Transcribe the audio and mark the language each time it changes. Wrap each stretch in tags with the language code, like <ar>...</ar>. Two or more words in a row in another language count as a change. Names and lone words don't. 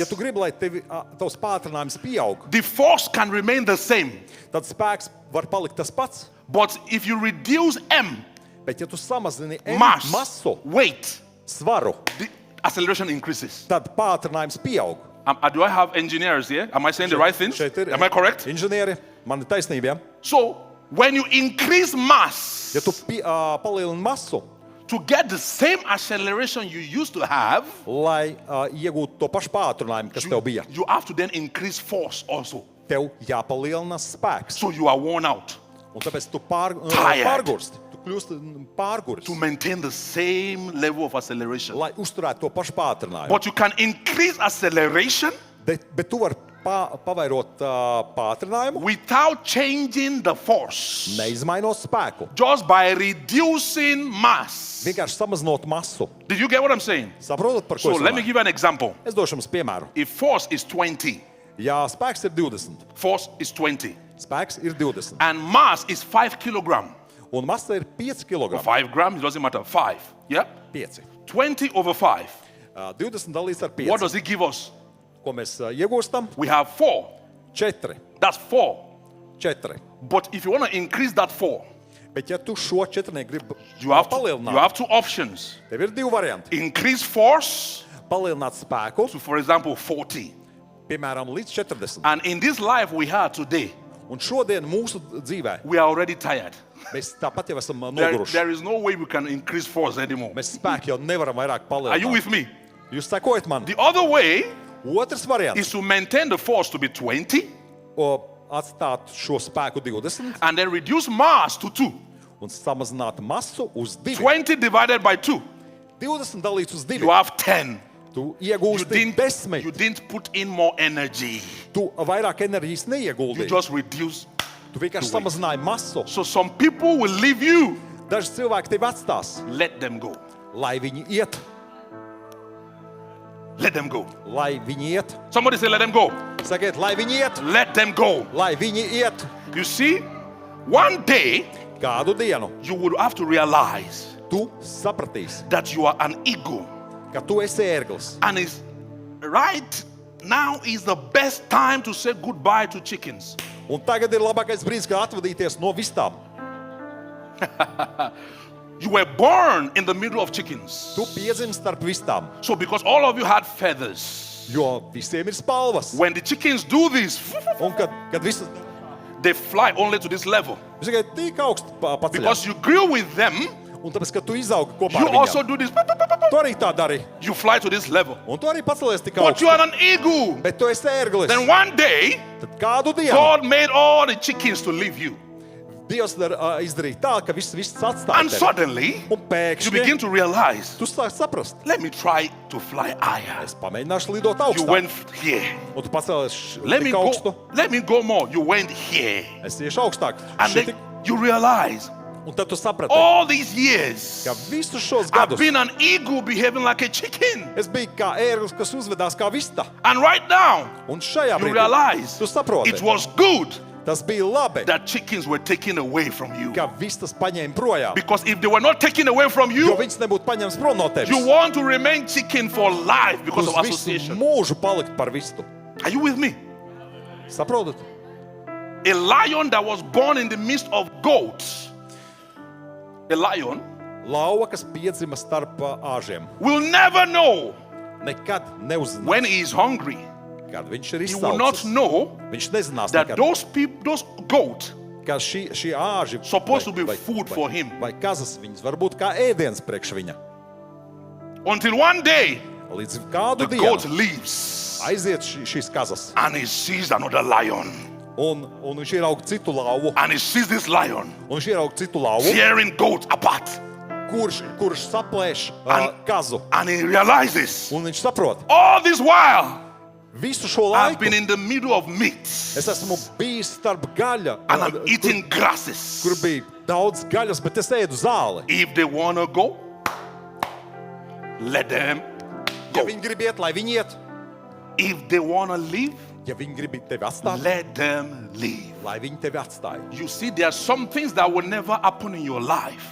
<lv>Ja tu gribi, lai tavs pātrinājums pieaug,</lv> <en>the force can remain the same.</en> <lv>tad spēks var palikt tas pats.</lv> <en>But if you reduce M,</en> <lv>Bet ja tu samazini M</lv> <en>mass,</en> <lv>masu,</lv> <en>weight,</en> <lv>svaru,</lv> <en>the acceleration increases.</en> <lv>tad pātrinājums pieaug.</lv> <en>Do I have engineers here? Am I saying the right things?</en> <lv>Šeit ir</lv> <en>Am I correct?</en> <lv>inženieri, man ir taisnība. Ja?</lv> <en>So when you increase mass,</en> <lv>Ja tu palielini masu,</lv> <en>to get the same acceleration you used to have,</en> <lv>lai iegūtu to pašu pātrinājumu, kas tev bija.</lv> <en>you have to then increase force also.</en> <lv>Tev jāpalielina spēks.</lv> <en>So you are worn out</en> <lv>Un tāpēc tu</lv> <en>Tired.</en> <lv>pārgursti. Tu kļūsti pārguris,</lv> <en>to maintain the same level of acceleration.</en> <lv>lai uzturētu to pašu pātrinājumu.</lv> <en>But you can increase acceleration</en> <lv>Bet tu vari pavairot pātrinājumu,</lv> <en>without changing the force,</en> <lv>neizmainot spēku.</lv> <en>just by reducing mass.</en> <lv>Vienkārši samazinot masu.</lv> <en>Did you get what I'm saying?</en> <lv>Saprotat, par</lv> <en>So</en> <lv>ko es</lv> <en>let me</en> <lv>runāju?</lv> <en>give you an example.</en> <lv>Es došu jums piemēru.</lv> <en>If force is 20,</en> <lv>Ja spēks ir 20,</lv> <en>force is 20,</en> <lv>spēks ir 20,</lv> <en>and mass is 5 kilogram,</en> <lv>un masa ir 5 kg.</lv> <en>5 grams, it doesn't matter, 5. Yeah? 5. 20 over 5.</en> <lv>20 dalīts ar</lv> <en>What 5. does it give us?</en> <lv>Ko mēs iegūstam?</lv> <en>We have 4. 4. That's 4. 4. But if you want to increase that 4,</en> <lv>Bet ja tu šo 4 gribi</lv> <en>you have</en> <lv>palielināt,</lv> <en>two options.</en> <lv>tev ir 2 varianti.</lv> <en>Increase force</en> <lv>Palielināt spēku,</lv> <en>to, for example, 40.</en> <lv>piemēram, līdz 40.</lv> <en>And in this life we have today,</en> <lv>Un šodien mūsu dzīvē</lv> <en>we are already tired.</en> <lv>mēs tāpat jau esam</lv> <en>There</en> <lv>noguruši.</lv> <en>is no way we can increase force anymore.</en> <lv>Mēs spēku jau nevaram vairāk</lv> <en>Are you</en> <lv>palielināt.</lv> <en>with me?</en> <lv>Jūs sekojat man?</lv> <en>The other way</en> <lv>Otrs variants</lv> <en>is to maintain the force to be 20 -</en> <lv>atstāt šo spēku 20</lv> <en>and then reduce mass to 2.</en> <lv>un samazināt masu uz 2.</lv> <en>20 divided by 2.</en> <lv>20 dalīts uz 2.</lv> <en>You have 10.</en> <lv>Tu</lv> <en>You</en> <lv>iegūsti</lv> <en>didn't, 10. you didn't put in more energy.</en> <lv>Tu vairāk enerģijas</lv> <en>You</en> <lv>neieguldīji.</lv> <en>just reduce.</en> <lv>Tu vienkārši samazināji masu.</lv> <en>So some people will leave you.</en> <lv>Daži cilvēki tevi atstās,</lv> <en>Let them go.</en> <lv>lai viņi iet,</lv> <en>Let them go.</en> <lv>lai viņi iet.</lv> <en>Somebody say, let them go.</en> <lv>Sakiet, lai viņi iet,</lv> <en>Let them go.</en> <lv>lai viņi iet.</lv> <en>You see, one day</en> <lv>Kādu dienu</lv> <en>you would have to realize</en> <lv>tu sapratīsi,</lv> <en>that you are an ego.</en> <lv>ka tu esi ērglis.</lv> <en>And it's right now is the best time to say goodbye to chickens.</en> <lv>Un tagad ir labākais brīdis, kā atvadīties no vistām.</lv> <en>You were born in the middle of chickens.</en> <lv>Tu piedzimi starp vistām,</lv> <en>So because all of you had feathers,</en> <lv>jo visiem ir spalvas.</lv> <en>when the chickens do this,</en> <lv>Un kad visas,</lv> <en>they fly only to this level.</en> <lv>es tikai tik augstu paceļās.</lv> <en>Because you grew with them,</en> <lv>Un tāpēc, ka tu izaugi kopā</lv> <en>you</en> <lv>ar</lv> <en>also</en> <lv>viņiem,</lv> <en>do this.</en> <lv>tu arī tā dari.</lv> <en>You fly to this level.</en> <lv>Un tu arī pacelies tik</lv> <en>But you</en> <lv>augstu.</lv> <en>are an eagle.</en> <lv>Bet tu esi ērglis.</lv> <en>Then one day,</en> <lv>Tad kādu dienu</lv> <en>God made all the chickens to leave you.</en> <lv>Dievs izdarīja tā, ka viss atstāja</lv> <en>And</en> <lv>tevi.</lv> <en>suddenly,</en> <lv>Un</lv> <en>you</en> <lv>pēkšņi</lv> <en>begin to realize,</en> <lv>tu sāc saprast,</lv> <en>let me try to fly higher.</en> <lv>es pamēģināšu lidot</lv> <en>You</en> <lv>augstāk.</lv> <en>went here.</en> <lv>Un tu pacēlies</lv> <en>Let me</en> <lv>tik augstu.</lv> <en>go. Let me go more. You went here.</en> <lv>Es tieši augstāk.</lv> <en>And then you realize</en> <lv>Un tad tu saprati,</lv> <en>all these years</en> <lv>ka visus šos</lv> <en>I've</en> <lv>gadus</lv> <en>been an eagle behaving like a chicken.</en> <lv>es biju kā ērglis, kas uzvedās kā vista.</lv> <en>And right now,</en> <lv>Un šajā</lv> <en>you</en> <lv>brīdī</lv> <en>realize</en> <lv>tu saproti,</lv> <en>it was good</en> <lv>tas bija labi,</lv> <en>that chickens were taken away from you.</en> <lv>ka vistas paņēma projām.</lv> <en>Because if they were not taken away from</en> <lv>Jo</lv> <en>you,</en> <lv>viņas nebūtu paņemts prom no tevis.</lv> <en>you want to remain chicken for life because</en> <lv>Uz</lv> <en>of</en> <lv>visu</lv> <en>association.</en> <lv>mūžu palikt par vistu.</lv> <en>Are you with me?</en> <lv>Saprotat?</lv> <en>A lion that was born in the midst of goats, a lion</en> <lv>Lauva, kas piedzima starp āžiem,</lv> <en>will never know</en> <lv>nekad neuzzina,</lv> <en>when he is hungry.</en> <lv>kad viņš ir</lv> <en>He will not</en> <lv>izsaucis.</lv> <en>know</en> <lv>Viņš nezinās,</lv> <en>that</en> <lv>nekad,</lv> <en>those goats</en> <lv>ka šī āži</lv> <en>supposed to be food for him.</en> <lv>vai kazas viņas var būt kā ēdiens priekš viņa.</lv> <en>until one day</en> <lv>Līdz kādu</lv> <en>the goat</en> <lv>dienu</lv> <en>leaves</en> <lv>aiziet šīs kazas,</lv> <en>and he sees another lion,</en> <lv>un viņš ieraug citu lauvu,</lv> <en>and he sees this lion</en> <lv>un viņš ieraug citu lauvu,</lv> <en>tearing goats apart,</en> <lv>kurš saplēš</lv> <en>And-</en> <lv>kazu.</lv> <en>and he realizes</en> <lv>Un viņš saprot,</lv> <en>all this while</en> <lv>visu šo</lv> <en>I've</en> <lv>laiku</lv> <en>been in the middle of meat</en> <lv>es esmu bijis starp gaļa,</lv> <en>and I'm eating grasses.</en> <lv>kur bija daudz gaļas, bet es ēdu zāli.</lv> <en>If they wanna go, let them</en> <lv>Ja</lv> <en>go.</en> <lv>viņi grib iet, lai viņi iet.</lv> <en>If they wanna leave,</en> <lv>Ja viņi grib tevi atstāt,</lv> <en>let them leave.</en> <lv>lai viņi tevi atstāja.</lv> <en>You see, there are some things that will never happen in your life</en>